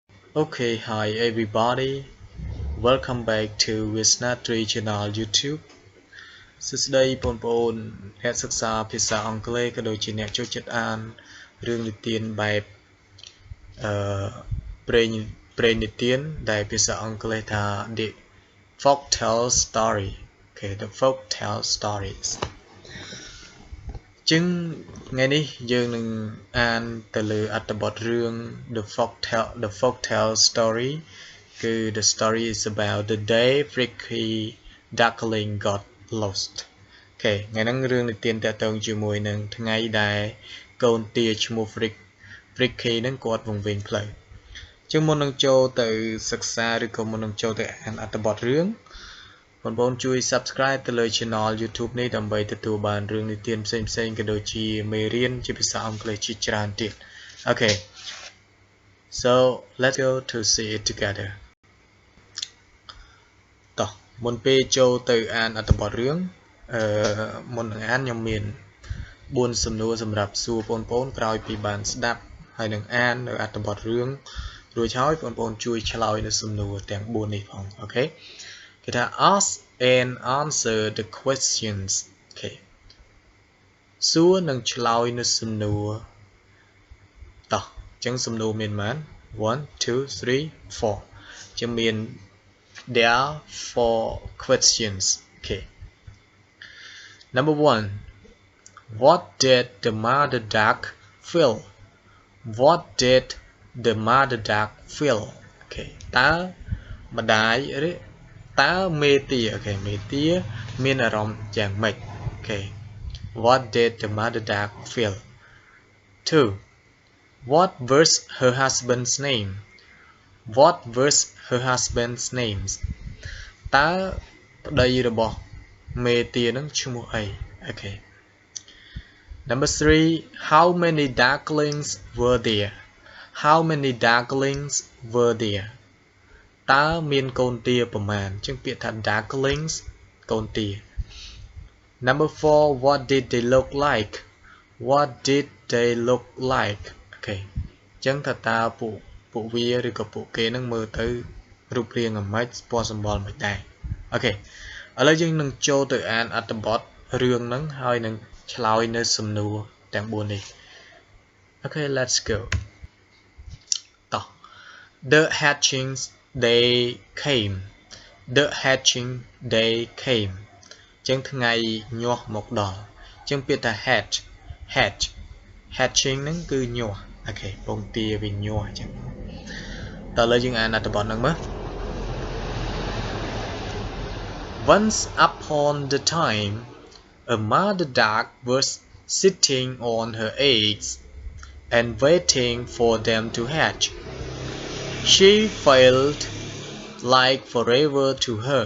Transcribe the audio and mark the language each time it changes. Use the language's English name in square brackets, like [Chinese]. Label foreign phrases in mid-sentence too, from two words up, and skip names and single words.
[English] Okay, hi everybody. Welcome back to Veasna channel YouTube. [Khmer] សួស្តីបងប្អូនអ្នកសិក្សាភាសាអង់គ្លេសក៏ដូចជាអ្នកចូលចិត្តអានរឿងនិទានបែបអឺព្រេងនិទានដែលភាសាអង់គ្លេសថា [English] The Folktale Story. Okay, the Folktale Stories. [Khmer] ចឹងថ្ងៃនេះយើងនឹងអានទៅលើអត្ថបទរឿង [English] The Folktale Story [Khmer] គឺ [English] The story is about the day Fricky Duckling got lost. [Khmer] អូខេថ្ងៃហ្នឹងរឿងនិទានតាក់ទងជាមួយនឹងថ្ងៃដែលកូនទាឈ្មោះ Fricky ហ្នឹងគាត់វង្វេងផ្លូវចឹងមុននឹងចូលទៅសិក្សាឬក៏មុននឹងចូលទៅអានអត្ថបទរឿងបងប្អូនជួយ Subscribe ទៅលើ Channel YouTube នេះដើម្បីទទួលបានរឿងនិទានផ្សេងៗក៏ដូចជាមេរៀនជាភាសាអង់គ្លេសជាច្រើនទៀត [English] Okay, so let's go to see it together. [Khmer] តោះមុនពេលចូលទៅអានអត្ថបទរឿងមុននឹងអានខ្ញុំមាន4សំណួរសម្រាប់សួរ បងប្អូនក្រោយពីបានស្ដាប់ហើយនឹងអាននៅអត្ថបទរឿងរួចហើយបងប្អូនជួយឆ្លើយនៅសំណួរទាំង4នេះផងអូខេគេថា [English] ask and answer the questions [Khmer] អូខេសួរនិងឆ្លើយនៅសំណួរតោះអញ្ចឹងសំណួរមានប៉ុន្មាន1 2 3 4ចឹងមាន [English] There are 4 questions. Okay. Number 1. What did the mother duck feel? What did the mother duck feel? [Khmer] Okay. តើម្ដាយឬតើមេទា Okay. មេទាមានអារម្មណ៍យ៉ាងម៉េច Okay. [English] What did the mother duck feel? 2. What was her husband's name? What was her husband's names [Khmer] តើប្តីរបស់មេទានឹងឈ្មោះអី [English] Okay. Number 3 How many ducklings were there? How many ducklings were there [Khmer] តើមានកូនទាប្រមាណអញ្ចឹងពាក្យថា [English] ducklings កូនទា Number 4 What did they look like? What did they look like? Okay. [Khmer] អញ្ចឹងថាតើពួកវាឬក៏ពួកគេនឹងមើលទៅរូបរាងអាម៉េចពណ៌សម្បុរមិនដែរអូខេឥឡូវយើងនឹងចូលទៅអានអត្ថបទរឿងហ្នឹងហើយនឹងឆ្លើយនៅសំណួរទាំង4នេះអូខេ [English] let's go [Khmer] តោះ [English] The hatchings they came The hatching they came [Khmer] អញ្ចឹងថ្ងៃញាស់មកដល់អញ្ចឹងពាក្យថា [English] hatching [Khmer] ហ្នឹងគឺញាស់អូខេពងទាវាញាស់អញ្ចឹងតើឥឡូវយើងអានអត្ថបទហ្នឹងមើល [English] Once upon the time a mother duck was sitting on her eggs and waiting for them to hatch. She felt like forever to her.